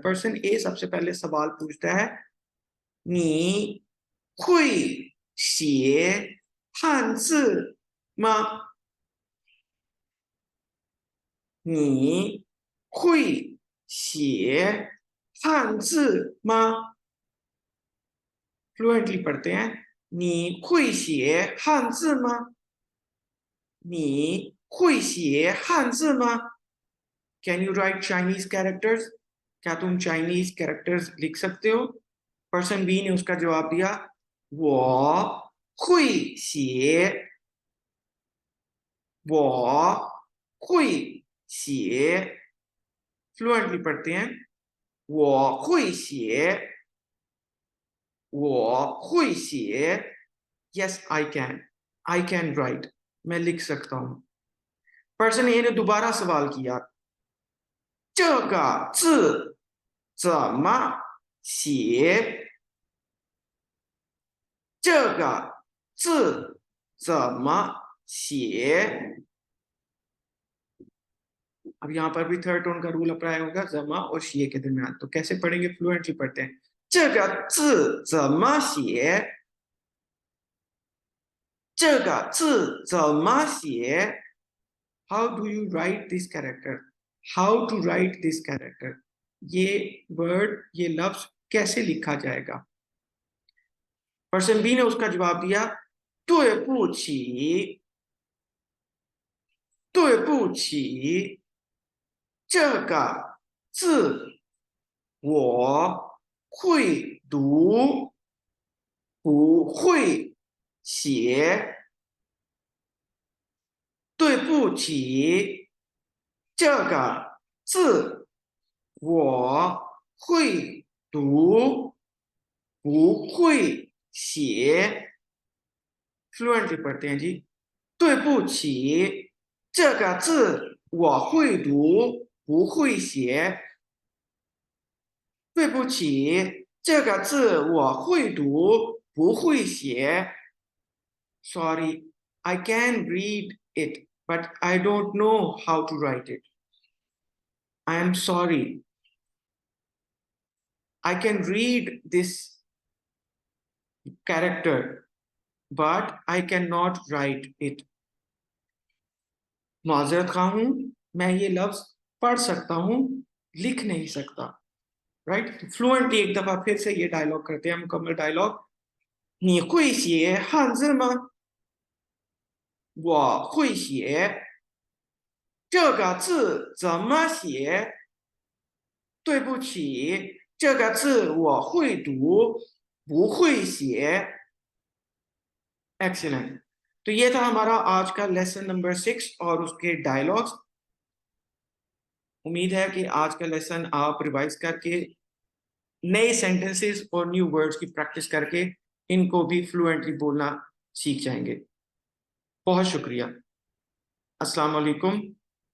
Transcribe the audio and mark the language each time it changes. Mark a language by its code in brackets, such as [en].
[hi] Person ए सबसे पहले सवाल पूछता है, [zh] नी हुई शिए हानzi吗？你会写汉字吗？ [hi] फ्लुएंटली पढ़ते हैं। [zh] 你会写汉字吗？你会写汉字吗？ [en] Can you write Chinese characters? [hi] क्या तुम चाइनीज कैरेक्टर्स लिख सकते हो? पर्सन बी ने उसका जवाब दिया, [zh] 我会写，我会写。 [hi] फ्लुएंटली पढ़ते हैं। [zh] 我会写，我会写。 [en] Yes, I can. I can write. [hi] मैं लिख सकता हूँ। पर्सन ए ने दोबारा सवाल किया, [zh] 这个字怎么写？这个字怎么写？ [hi] अब यहाँ पर भी थर्ड टोन का रूल अप्लाई होगा जमा और शिए के दरमियान। तो कैसे पढ़ेंगे? फ्लुएंटली पढ़ते हैं। [zh] 这个字怎么写？这个字怎么写？ [en] How do you write this character? How to write this character? [hi] ये वर्ड, ये लफ्ज कैसे लिखा जाएगा? पर्सन बी ने उसका जवाब दिया, [zh] 对不起，对不起，这个字我会读，不会写。对不起，这个字我会读，不会写。 [hi] fluently पढ़ते हैं जी। [zh] 对不起，这个字我会读，不会写。对不起，这个字我会读，不会写。 [en] Sorry, I can read it, but I don't know how to write it. I am sorry. I can read this character, but I cannot write it. [hi] माजरत खा हूं, मैं ये लफ्ज पढ़ सकता हूं, लिख नहीं सकता। राइट, फ्लुएंटली एक दफा फिर से ये डायलॉग करते हैं, मुकम्मल डायलॉग। [zh] 你会写汉字吗？我会写。这个字怎么写？对不起，这个字我会读，不会写。 [hi] एक्सीलेंट। तो ये था हमारा आज का लेसन नंबर 6 और उसके डायलॉग्स। उम्मीद है कि आज का लेसन आप रिवाइज करके नए सेंटेंसेस और न्यू वर्ड्स की प्रैक्टिस करके इनको भी फ्लुएंटली बोलना सीख जाएंगे। बहुत शुक्रिया। अस्सलाम वालेकुम।